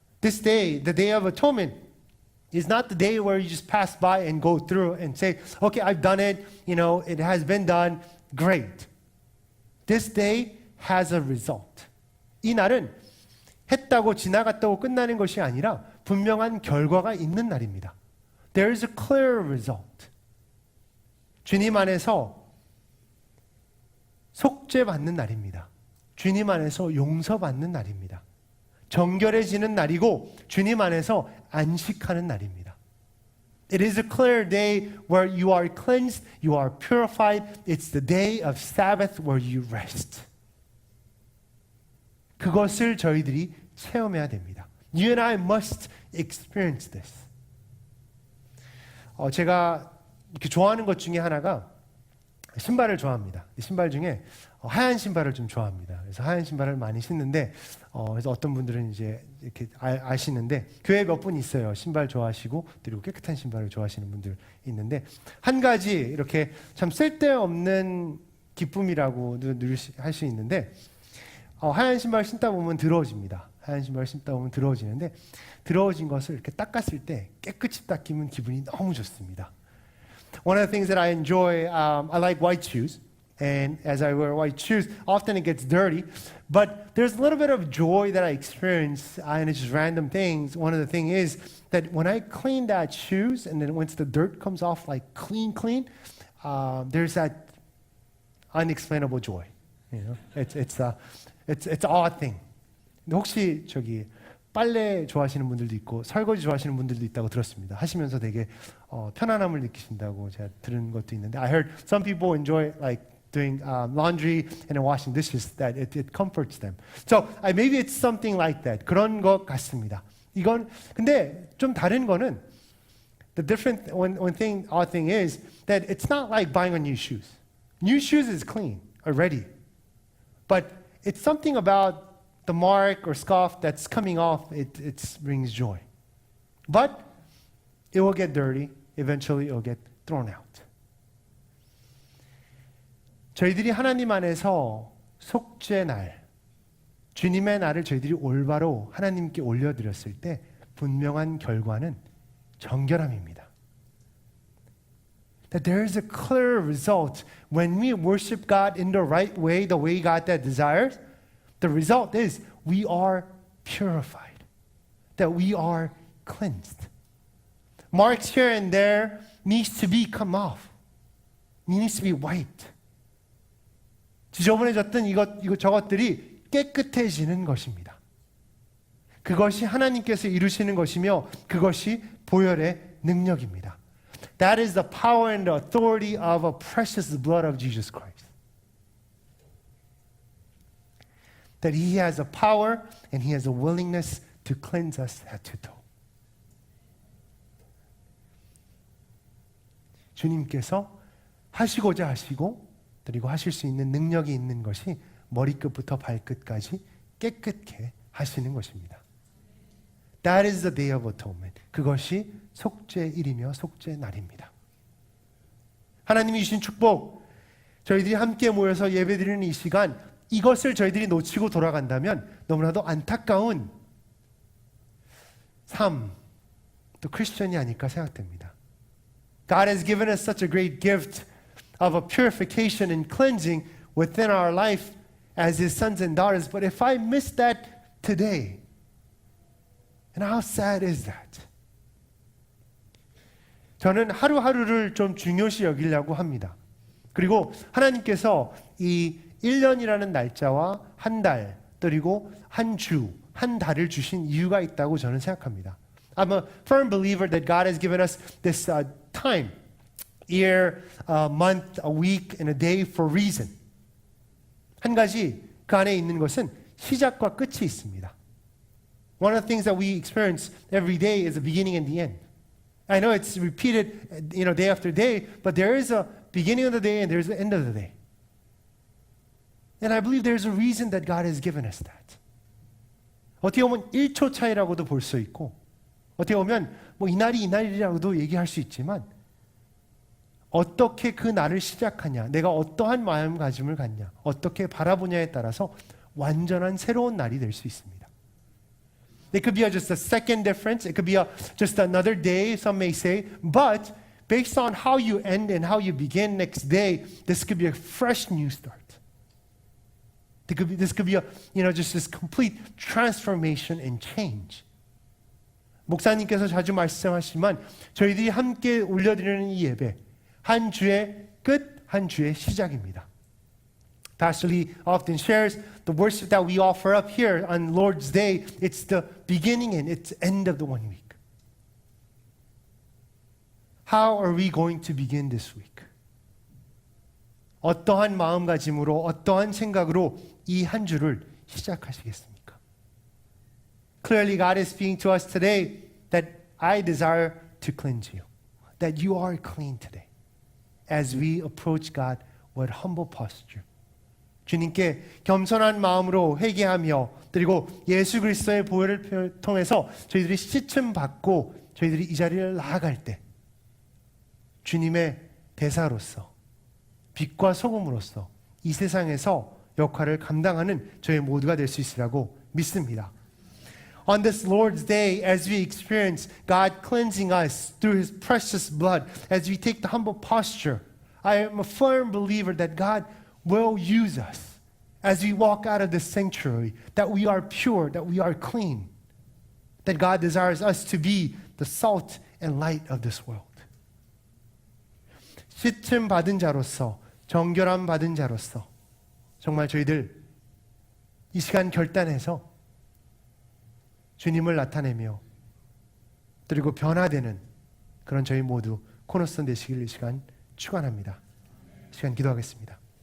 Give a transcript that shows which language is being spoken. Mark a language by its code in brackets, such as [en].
[en] This day, the day of atonement, is not the day where you just pass by and go through and say, okay, I've done it, it has been done, great. This day has a result. [ko] 이 날은 했다고 지나갔다고 끝나는 것이 아니라 분명한 결과가 있는 날입니다. [en] There is a clear result. [ko] 주님 안에서 속죄받는 날입니다. 주님 안에서 용서받는 날입니다. 정결해지는 날이고 주님 안에서 안식하는 날입니다. [en] It is a clear day where you are cleansed, you are purified. It's the day of Sabbath where you rest. [ko] 그것을 저희들이 체험해야 됩니다. [en] You and I must experience this. [ko] 제가 이렇게 좋아하는 것 중에 하나가 신발을 좋아합니다. 신발 중에 하얀 신발을 좀 좋아합니다. 그래서 하얀 신발을 많이 신는데, 그래서 어떤 분들은 이제 이렇게 아시는데 교회 몇 분 있어요. 신발 좋아하시고 그리고 깨끗한 신발을 좋아하시는 분들 있는데 한 가지 이렇게 참 쓸데없는 기쁨이라고도 할 수 있는데 하얀 신발 신다 보면 더러워집니다. 하얀 신발 신다 보면 더러워지는데 더러워진 것을 이렇게 닦았을 때 깨끗이 닦이면 기분이 너무 좋습니다. [en] One of the things that I enjoy, I like white shoes. And as I wear white shoes, often it gets dirty. But there's a little bit of joy that I experience, and it's just random things. One of the things is that when I clean that shoes, and then once the dirt comes off like clean, there's that unexplainable joy. It's an odd thing. [ko] 혹시 저기 빨래 좋아하시는 분들도 있고 설거지 좋아하시는 분들도 있다고 들었습니다. 하시면서 되게 편안함을 느끼신다고 제가 들은 것도 있는데 [en] I heard some people enjoy like doing laundry and washing dishes that it comforts them. So maybe it's something like that. [ko] 그런 것 같습니다. 이건 근데 좀 다른 거는 [en] The different odd thing is that it's not like buying a new shoes. New shoes is clean already. But it's something about the mark or scuff that's coming off, it brings joy. But it will get dirty. Eventually it will get thrown out. [ko] 저희들이 하나님 안에서 속죄 날, 주님의 날을 저희들이 올바로 하나님께 올려드렸을 때 분명한 결과는 정결함입니다. [en] That there is a clear result when we worship God in the right way, the way God that desires. The result is we are purified, that we are cleansed. Marks here and there needs to be come off. It needs to be wiped. [ko] 지저분해졌던 저것들이 깨끗해지는 것입니다. 그것이 하나님께서 이루시는 것이며 그것이 보혈의 능력입니다. [en] That is the power and the authority of a precious blood of Jesus Christ. That He has a power and He has a willingness to cleanse us head to toe. [ko] 주님께서 하시고자 하시고 그리고 하실 수 있는 능력이 있는 것이 머리끝부터 발끝까지 깨끗게 하시는 것입니다. [en] That is the day of atonement. [ko] 그것이 속죄일이며 속죄날입니다. 하나님이 주신 축복, 저희들이 함께 모여서 예배드리는 이 시간, 이것을 저희들이 놓치고 돌아간다면 너무나도 안타까운 삶, 또 크리스천이 아닐까 생각됩니다. [en] God has given us such a great gift of a purification and cleansing within our life as His sons and daughters. But if I miss that today, and how sad is that? [ko] 저는 하루하루를 좀 중요시 여기려고 합니다. 그리고 하나님께서 이 1년이라는 날짜와 한 달, 그리고 한 주, 한 달을 주신 이유가 있다고 저는 생각합니다. [en] I'm a firm believer that God has given us this time, year, a month, a week, and a day for reason. [ko] 한 가지 그 안에 있는 것은 시작과 끝이 있습니다. [en] One of the things that we experience every day is the beginning and the end. I know it's repeated, day after day, but there is a beginning of the day and there's the end of the day. And I believe there's a reason that God has given us that. [ko] 어떻게 보면 1초 차이라고도 볼 수 있고, 어떻게 보면 이날이 이날이라고도 얘기할 수 있지만, 어떻게 그 날을 시작하냐, 내가 어떠한 마음가짐을 갖냐, 어떻게 바라보냐에 따라서 완전한 새로운 날이 될 수 있습니다. [en] It could be just a second difference. It could be just another day, some may say. But based on how you end and how you begin next day, this could be a fresh new start. This could be just this complete transformation and change. [ko] 목사님께서 자주 말씀하시지만 저희들이 함께 올려드리는 이 예배, 한 주의 끝, 한 주의 시작입니다. [en] Pastor Lee often shares the worship that we offer up here on Lord's Day. It's the beginning and it's end of the 1 week. How are we going to begin this week? [ko] 어떠한 마음가짐으로, 어떠한 생각으로 이 한 주를 시작하시겠습니까? [en] Clearly, God is speaking to us today that I desire to cleanse you, that you are clean today, as we approach God with humble posture. [ko] 주님께 겸손한 마음으로 회개하며 그리고 예수 그리스도의 보혈을 통해서 저희들이 씻음 받고 저희들이 이 자리를 나아갈 때 주님의 대사로서 빛과 소금으로서 이 세상에서 역할을 감당하는 저희 모두가 될 수 있으라고 믿습니다. [en] On this Lord's Day, as we experience God cleansing us through His precious blood, as we take the humble posture, I am a firm believer that God will use us as we walk out of this sanctuary, that we are pure, that we are clean, that God desires us to be the salt and light of this world. [ko] 씻음 받은 자로서, 정결함 받은 자로서 정말 저희들 이 시간 결단해서 주님을 나타내며 그리고 변화되는 그런 저희 모두 코너스톤 되시길 이 시간 축원합니다. 이 시간 기도하겠습니다.